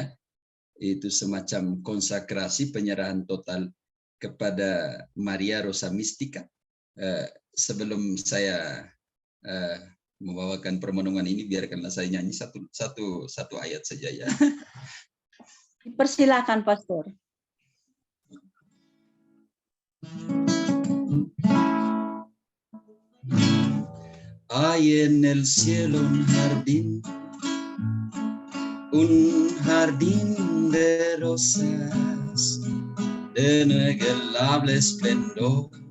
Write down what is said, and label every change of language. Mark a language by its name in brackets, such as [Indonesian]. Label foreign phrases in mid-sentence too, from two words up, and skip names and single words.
[Indonesian] Itu semacam konsakrasi, penyerahan total kepada Maria Rosa Mistika. Sebelum saya membawakan permenungan ini, biarkanlah saya nyanyi satu ayat saja ya. Persilakan, Pastor. [Spanish] Hay en el cielo un jardín de rosas de inigualable esplendor.